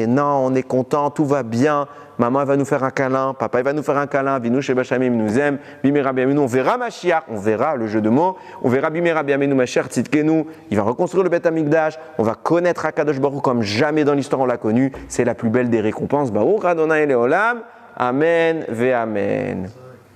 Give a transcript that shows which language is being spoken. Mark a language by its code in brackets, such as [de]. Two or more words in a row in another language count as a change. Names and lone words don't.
[fr] Non, on est content, tout va bien. Maman, elle va nous faire un câlin. Papa, il va nous faire un câlin. [he] אבינו שבשמים [fr] nous aime. [he] במהרה בימינו, [fr] on verra Mashiach. On verra le jeu de mots. On verra [he] במהרה בימינו משיח צדקנו. [fr] Il va reconstruire le Beth Amikdash. On va connaître [he] הקדוש ברוך [fr] comme jamais dans l'histoire on l'a connu. C'est la plus belle des récompenses. [he] ברוך אדוני לעולם אמן ואמן.